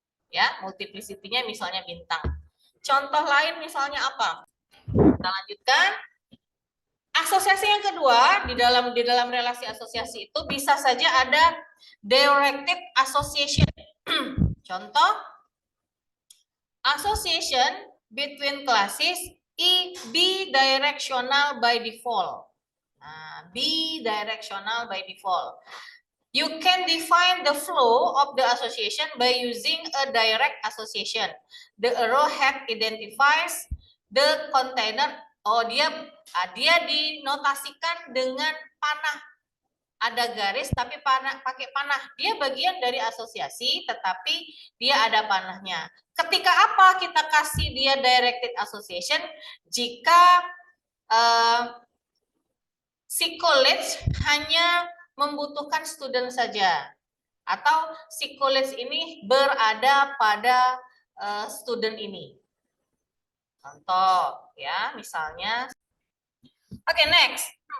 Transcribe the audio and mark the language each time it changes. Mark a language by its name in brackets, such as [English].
[Indonesian] Ya, multiplicity-nya misalnya bintang. Contoh lain misalnya apa? Kita lanjutkan. Asosiasi yang kedua, di dalam relasi asosiasi itu bisa saja ada directed association. [English] Contoh, association between classes is bidirectional by default. Nah, bidirectional by default. You can define the flow of the association by using a direct association. The arrowhead identifies the container. [Indonesian] Oh, dia dinotasikan dengan panah. Ada garis tapi pakai panah. Dia bagian dari asosiasi tetapi dia ada panahnya. Ketika apa kita kasih dia directed association? Jika si college hanya membutuhkan student saja atau si college ini berada pada student ini. Contoh ya, misalnya. Oke, next.